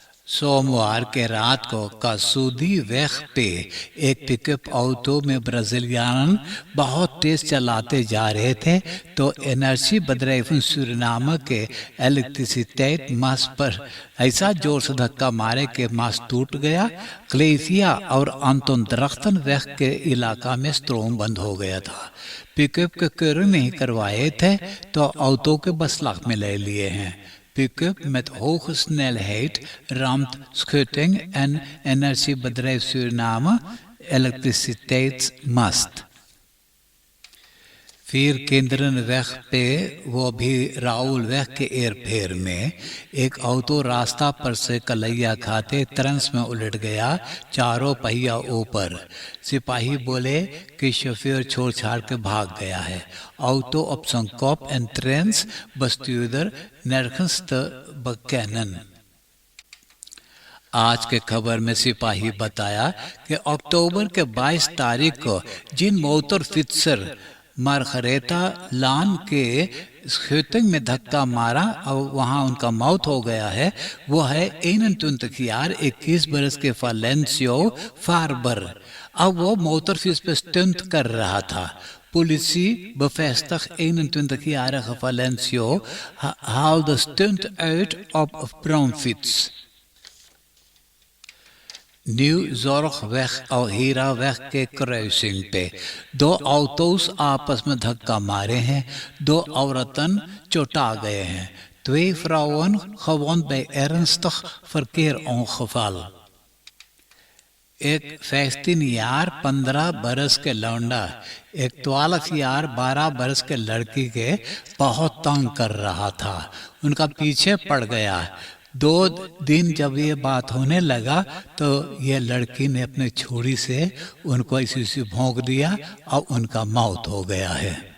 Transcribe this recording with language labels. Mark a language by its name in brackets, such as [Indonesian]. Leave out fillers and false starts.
[Caribbean Hindustani] सोमवार के रात को कासूदी वक्त पे एक पिकअप ऑटो में ब्राज़ीलियन बहुत तेज चलाते जा रहे थे तो एनर्जी bedrijf सूरीनाम के इलेक्ट्रिसिटेट मास पर ऐसा जोर से धक्का मारे कि मास टूट गया। क्लेसिया और अंतोन दरख्तन वक्त के इलाका में स्ट्रोम बंद हो गया था। पिकअप के कर नहीं करवाए थे तो ऑटो के बसलाख में ले लिए हैं। [Dutch] Pick-up met hoge snelheid ramt schutting en energiebedrijf Suriname elektriciteitsmast। [Caribbean Hindustani] फिर केंद्रन वेख पे वो भी राउल वेख के एर फेर में एक ऑटो रास्ता पर से कलैया खाते तरंस में उलट गया, चारों पहिया ऊपर। सिपाही बोले कि शोफर छोड़ छाड़ के भाग गया है। [Dutch] ऑटो op zijn kop en trends, bestuurder nergens te bekennen। [Caribbean Hindustani] आज के खबर में सिपाही बताया कि अक्टूबर के 22 तारीख को जिन मोटर फिक्सर मार्गरेटा लान के स्कूटिंग में धक्का मारा और वहां उनका मौत हो गया है, वो है 21 बरस के फालेंसियो फार्बर। अब वो मोटर फिक्स पे स्टंट कर रहा था। [Dutch] Politie bevestigt 21-jarige Valencio haalde stunt uit op bromfiets। [Caribbean Hindustani] न्यू जोरखवेग और हीरावेग के क्रॉसिंग पे दो ऑटोस आपस में धक्का मारे हैं, दो औरतन चोटा गए हैं। [Dutch] 2 vrouwen gewond bij ernstig verkeerongeval। [Caribbean Hindustani] एक 15 बरस के लौंडा एक 12 बरस के लड़की के बहुत तंग कर रहा था, उनका पीछे पड़ गया। 2 दिन जब ये बात होने लगा तो ये लड़की ने अपने छुरी से उनको ऐसी भोंक दिया और उनका मौत हो गया है।